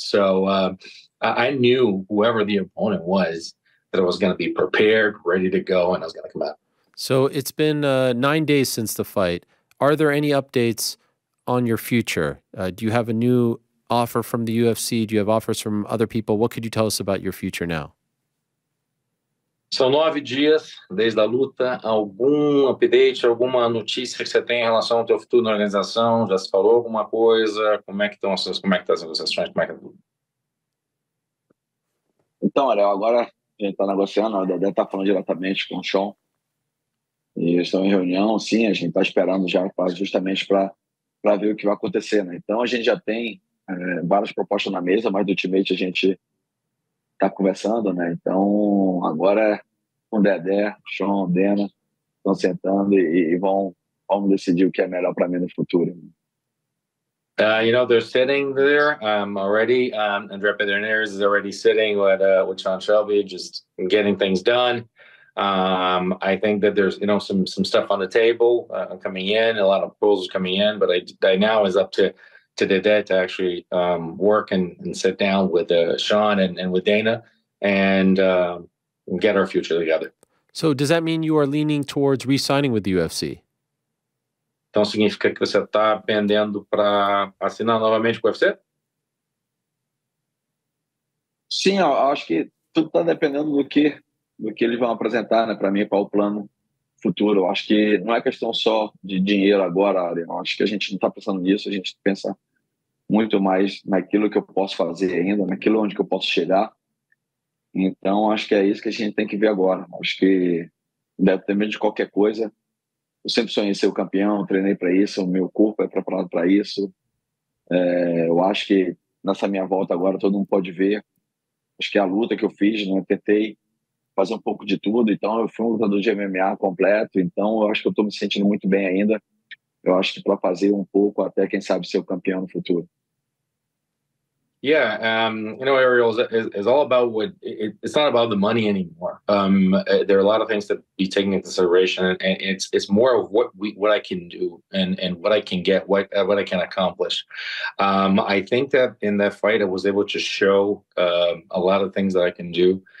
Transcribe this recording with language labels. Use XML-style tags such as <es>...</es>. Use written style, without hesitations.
<en>So I knew whoever the opponent was that I was going to be prepared, ready to go, and I was going to come out. So it's been 9 days since the fight. Are there any updates on your future? Do you have a new offer from the UFC? Do you have offers from other people? What could you tell us about your future now?</en> <pt>São 9 dias desde a luta. Algum update, alguma notícia que você tem em relação ao teu futuro na organização? Já se falou alguma coisa? Como é que estão como é que estão as negociações? Como é que é tudo? Então, Ariel, agora a gente está negociando, o Dedé está falando diretamente com o Sean. E eles estão em reunião, sim, a gente está esperando já justamente para ver o que vai acontecer, né? Então a gente já tem várias propostas na mesa, mas do Ultimate a gente está conversando, né? Então agora com o Dedé, Sean, Dana estão sentando e vamos decidir o que é melhor para mim no futuro.</pt> <en>They're sitting there already. André Pederneiras is already sitting with Sean Shelby, just getting things done. I think that there's some stuff on the table coming in, a lot of proposals coming in, but I now is up to Dedé to actually work and sit down with Sean and with Dana and get our future together. So does that mean you are leaning towards re-signing with the UFC?</en> <pt>Então significa que você está pendendo para assinar novamente com o UFC? Sim, eu acho que tudo está dependendo do que eles vão apresentar, né, para mim, qual o plano futuro. Eu acho que não é questão só de dinheiro agora, Ariel. Eu acho que a gente não está pensando nisso, a gente pensa muito mais naquilo que eu posso fazer ainda, naquilo onde que eu posso chegar. Então, acho que é isso que a gente tem que ver agora. Acho que, independente de qualquer coisa, eu sempre sonhei ser o campeão, treinei para isso, o meu corpo é preparado para isso. Eu acho que nessa minha volta agora todo mundo pode ver. Acho que a luta que eu fiz, né, tentei fazer um pouco de tudo, então eu fui um lutador de MMA completo, então eu acho que eu estou me sentindo muito bem ainda. Eu acho que para fazer um pouco, até quem sabe ser o campeão no futuro.</pt> <en>Yeah, Ariel, is all about it's not about the money anymore. There are a lot of things to be taken into consideration, and it's more of what I can do and what I can get, what I can accomplish. I think that in that fight, I was able to show a lot of things that I can do.</en>